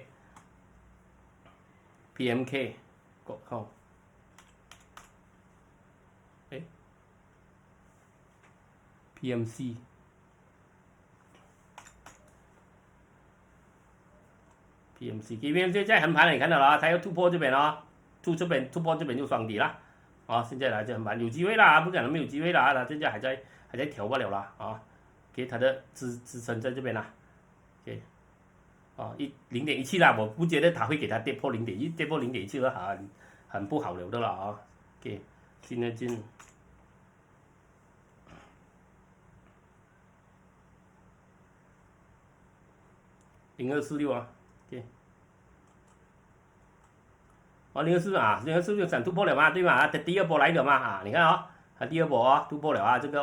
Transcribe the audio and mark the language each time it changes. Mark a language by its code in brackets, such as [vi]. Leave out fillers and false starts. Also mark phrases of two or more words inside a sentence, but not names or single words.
[zh] ，OK，PMK， 國控，PMC 在橫盤你看到了，它要突破這邊突破這邊就雙底了，現在來這橫盤有機會啦，不可能沒有機會啦，它現在還在調不了啦給它的支撐在這邊啦 ，OK， 0.17 啦，我不覺得它會給它跌破0.1，跌破0.7了很不好了的啦，OK， 現在進 0246啊 ，OK， 0246想突破了嘛，對嘛，它第二波來了嘛你看它第二波突破了這個